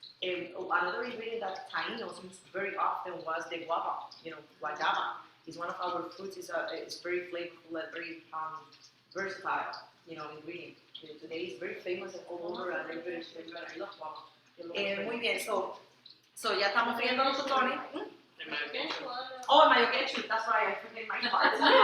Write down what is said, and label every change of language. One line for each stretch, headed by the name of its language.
English: Another ingredient that Tainos use very often was the guava. It's one of our fruits. It's very flavorful and very versatile, ingredient. Today it's very famous all over, and everybody I love guava.
Spanish: Muy bien, so ya estamos friendo los totones.
English: Oh, mayo ketchup, that's right, I forget my part.